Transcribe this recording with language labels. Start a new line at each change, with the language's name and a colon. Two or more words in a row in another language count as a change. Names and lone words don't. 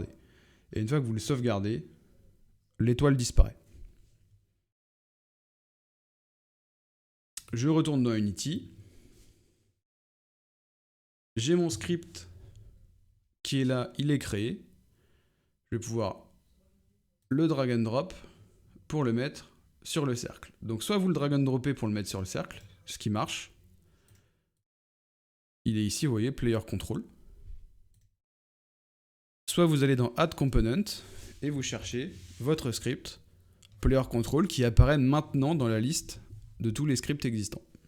French: Et une fois que vous le sauvegardez, l'étoile disparaît. Je retourne dans Unity. J'ai mon script qui est là, il est créé. Je vais pouvoir le
English: drag and drop
French: pour le mettre sur le cercle. Donc soit vous le
English: drag and droppez
French: pour le mettre sur le cercle, ce qui marche. Il est ici, vous voyez, player control. Soit vous allez dans
English: add component
French: et vous cherchez votre script player control qui apparaît maintenant dans la liste de tous les scripts existants.